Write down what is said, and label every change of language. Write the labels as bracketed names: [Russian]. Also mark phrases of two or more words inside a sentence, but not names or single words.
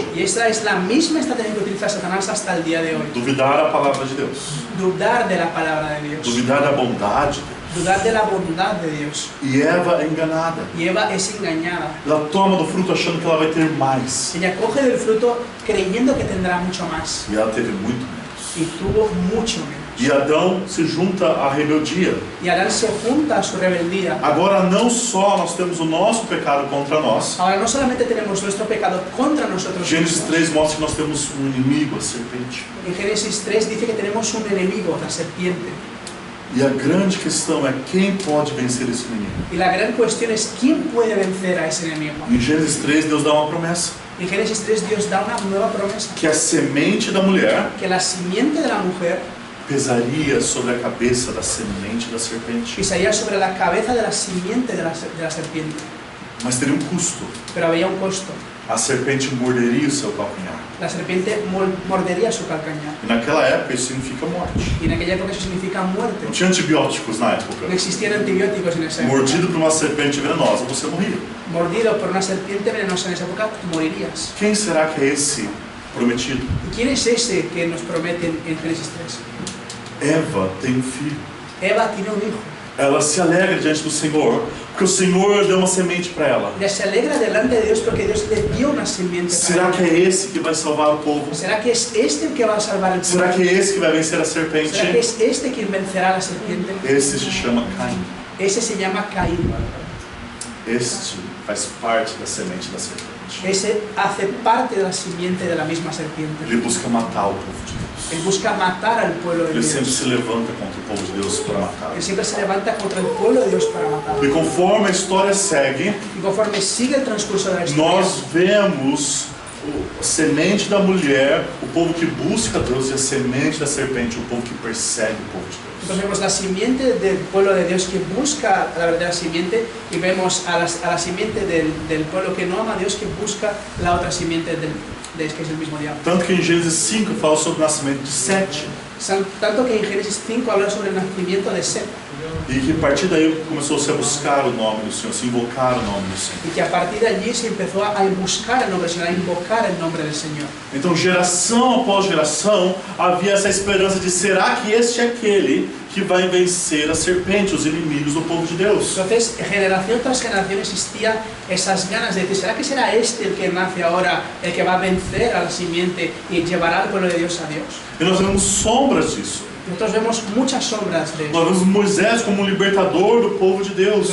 [Spanish] Y esta es la misma estrategia que utiliza Satanás hasta el día de hoy. [Portuguese] Duvidar a palavra de Deus. [Spanish] Dudar de la palabra de Dios. [Portuguese] Duvidar da bondade de Deus. [Spanish] Dudar de la bondad de Dios. [Portuguese] E Eva é enganada. [Spanish] Y Eva es engañada. [Portuguese] Ela toma do fruto achando que ela vai ter mais. [Spanish] Ella coge del fruto creyendo que tendrá mucho más. [Portuguese] E ela teve muito menos. [Spanish] Y tuvo mucho menos. [Portuguese] E Adão se junta à rebeldia. [Spanish] Y Adán se junta a su rebeldía. [Portuguese] Agora não só nós temos o nosso pecado contra nós. [Spanish] Ahora no solamente tenemos nuestro pecado contra nosotros [Portuguese] Gênesis [Spanish] mismos. [Portuguese] 3 mostra que nós temos um inimigo, a serpente. [Spanish] En Génesis 3 dice que tenemos un enemigo, la serpiente. [Portuguese] E a grande questão é quem pode vencer esse inimigo. [Spanish] Y la gran cuestión es quién puede vencer a ese enemigo. [Portuguese] Em Gênesis 3 Deus dá uma promessa. [Spanish] En Génesis 3 Dios da una nueva promesa. [Portuguese] Que a semente da mulher [Spanish] Que la simiente de la mujer [Portuguese] pesaria sobre a cabeça da semente da serpente. [Spanish] pisaría sobre la cabeza de la simiente de la serpiente. [Portuguese] Mas teria um custo. [Spanish] Pero había un costo. [Portuguese] A serpente morderia o seu calcanhar. [Spanish] La serpiente mordería su calcañar. [Portuguese] E naquela época isso significa morte. [Spanish] Y en aquella época eso significa muerte. [Portuguese] Não tinha antibióticos na época. [Spanish] No existían antibióticos en esa época. [Portuguese] Mordido por uma serpente venenosa, você morria. [Spanish] Mordido por una serpiente venenosa en esa época, morirías. [Portuguese] Quem será que é esse prometido? [Spanish] ¿Y quién es ese que nos prometen en Génesis 3? [Portuguese] Eva tem um filho. [Spanish] Eva tiene un hijo. [Portuguese] Ela se alegra diante do Senhor, porque o Senhor deu uma semente para ela. [Spanish] Ella se alegra delante de Dios porque Dios le dio una simiente. [Portuguese] Será que é esse que vai salvar o povo? [Spanish] ¿Será que es este el que va a salvar al [Portuguese] Será [Spanish] pueblo? [Portuguese] que é esse que vai vencer a [Spanish] ¿Será que [Portuguese] serpente? [Spanish] es este quien vencerá a la serpiente? [Portuguese] Esse se chama Caim. [Spanish] Ese se llama Caín. [Portuguese] Este faz parte da semente da serpente. [Spanish] Ese hace parte de la simiente de la misma serpiente. [Portuguese] Ele busca matar o povo de Deus. [Spanish] Él busca matar al pueblo de [Portuguese] Ele sempre [Spanish] Dios. [Portuguese] se levanta contra o povo de Deus para matar. [Spanish] Él siempre se levanta contra el pueblo de Dios para matarlo. [Portuguese] E conforme a história segue, [Spanish] Y conforme sigue el transcurso de la historia, [Portuguese] nós vemos a semente da mulher, o povo que busca Deus, e a semente da serpente, o povo que persegue o povo de Deus. [Spanish] entonces vemos la simiente del pueblo de Dios que busca la verdadera simiente y vemos a la simiente del pueblo que no ama a Dios que busca la otra simiente que es el mismo diablo. [Portuguese] Tanto que em Gênesis 5 fala sobre o nascimento de Sete. [Spanish] Tanto que en Génesis 5 habla sobre el nacimiento de Set [Portuguese] E que a partir daí começou-se a buscar o nome do Senhor, se invocar o nome do Senhor. [Spanish] y que a partir de allí se empezó a buscar el nombre del Señor, a invocar el nombre del Señor. [Portuguese] Então, geração após geração, havia essa esperança de: será que este é aquele que vai vencer a serpente, os inimigos do povo de Deus? [Spanish] Entonces, generación tras generación existía esas ganas de decir, ¿será que será este el que nace ahora, el que va a vencer a la simiente y llevará al pueblo de Dios a Dios? [Portuguese] E nós vemos sombras disso. [Spanish] Nosotros vemos muchas sombras de [Portuguese] Nós [Spanish] eso. [Portuguese] vemos Moisés como um libertador do povo de Deus,